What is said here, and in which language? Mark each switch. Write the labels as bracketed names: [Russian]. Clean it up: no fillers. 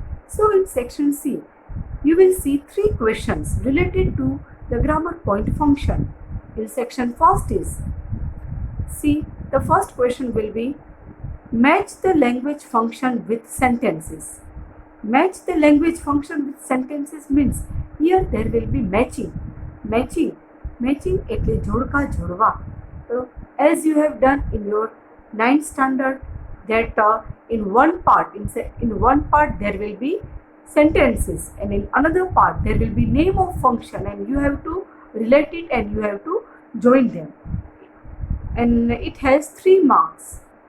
[English] So in section C, you will see three questions related to the grammar point function. In section first is, see, the first question will be match the language function with sentences. Match the language function with sentences means here there will be matching. [Gujarati] Matching એટલે જોડકા જોડવા. [English] So as you have done in your 9th standard, that in one part there will be sentences, and in another part there will be name of function, and you have to relate it and you have to join them, and it has 3 marks.